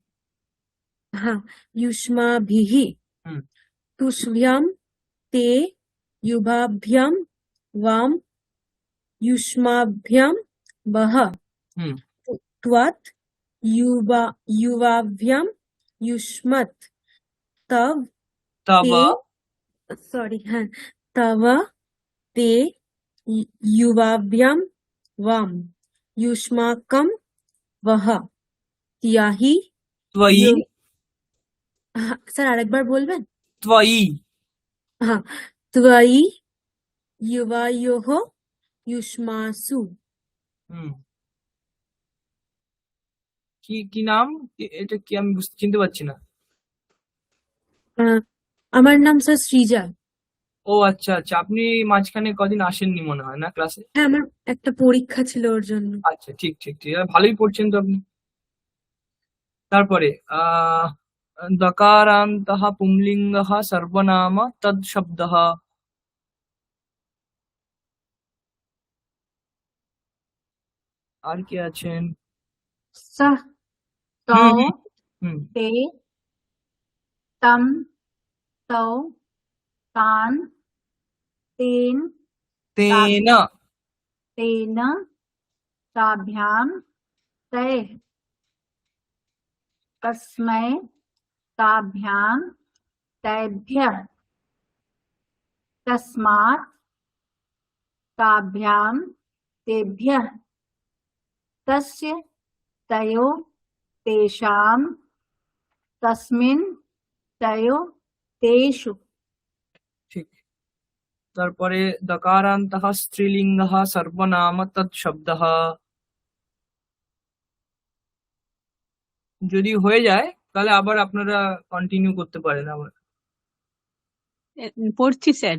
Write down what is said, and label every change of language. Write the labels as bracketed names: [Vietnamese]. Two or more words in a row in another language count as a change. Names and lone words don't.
[Sanskrit] युष्माभिः तुष्भ्यां ते युवाभ्यां वां युष्माभ्यां वः त्वात् युवाभ्यां युष्मत् तव तव ते युवाभ्यां वां युष्माकं वः त्याहि त्वयि। [Bangla] স্যার আরেকবার বলবেন? [Sanskrit] त्वयि त्वयि युवायोः युष्मासु। [Bangla] কি নাম এটা কি আমি চিনতে পারছি না। আমার নাম স্যার সৃজা। ও আচ্ছা আচ্ছা, আপনি মাঝখানে কদিন আসেননি মনে হয় না ক্লাসে? হ্যাঁ আমার একটা পরীক্ষা ছিল ওর জন্য। আচ্ছা ঠিক ঠিক ঠিক, ভালোই পড়ছেন তো আপনি। তারপরে [Sanskrit] দকারান্তः পুংলিঙ্গः সর্বনাম তদ শব্দः [Bangla] আর কি আছেন? [Sanskrit] सः तौ ते तं तौ तान् तेन तेन तेन ताभ्यां तैः तस्मै ताभ्यां तैभ्यः तस्मात् ताभ्यां तेभ्यः तस्य तयो तेषां तस्मिन् तयो तेषु। [Bangla] ঠিক। তারপরে [Sanskrit] দকারান্তः স্ত্রীলিঙ্গः সর্বনাম তৎ শব্দः [Bangla] যদি হয়ে যায় তাহলে আবার আপনারা কন্টিনিউ করতে পারেন আবার। পড়ছি স্যার।